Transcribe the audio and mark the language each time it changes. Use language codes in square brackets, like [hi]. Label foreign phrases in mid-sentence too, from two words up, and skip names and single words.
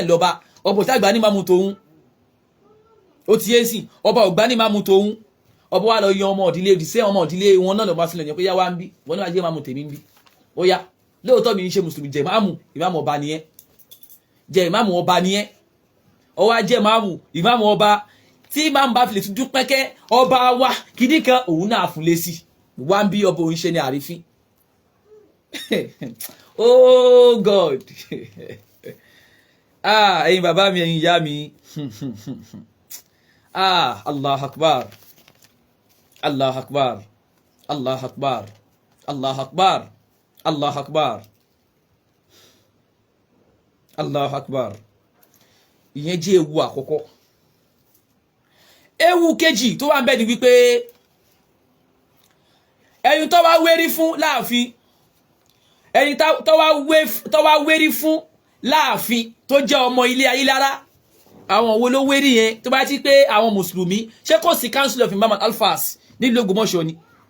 [yo] lọ́ba ọba òtá àgbà ní ìmáàmù tòun ó ti yé sí ọba ògbà ní ìmáàmù tòun ọba wa lọ yan ọmọ ìdílé ìdísẹ́ ọmọ ìdílé wọn náà lọ́ba sílẹ̀ yẹn pé yá wá ń bí wọn ní wàá jẹ́ ìmáàmù tèmi ń bí ó yá lóòótọ́ mi ń ṣe mùsùlùmí jẹ́ ìmáàmù ọba nìyẹn jẹ́ ìmáàmù ọba nìyẹn ó wá jẹ́ ìmáàmù ọba tí ìmáàmù bá fi lè tún pẹ́kẹ́ ọba wa kìíní kan òun náà fún lé sí wá ń bí ọba òun ṣe ní àrífín [en] Oh God. [yo] Ẹ̀yin bàbá mi, ẹ̀yin ìyá mi. [ar] الله أكبر. الله أكبر. الله أكبر. الله أكبر. الله أكبر. الله أكبر. [yo] Ìyẹn jẹ́ ewu àkọ́kọ́. Ewu kejì tó wà ń bẹ ni wípé ẹni tó wá wérí fún láàfin, ẹni tó wá wérí fún láàfin tó jẹ́ ọmọ ilé Ayílára, àwọn wo ló wérí yẹn tó bá ti pé àwọn mùsùlùmí, ṣé kò sí [en] council of Imam Alfas [yo] nílùú Ògbómọ̀ṣọ́ ni?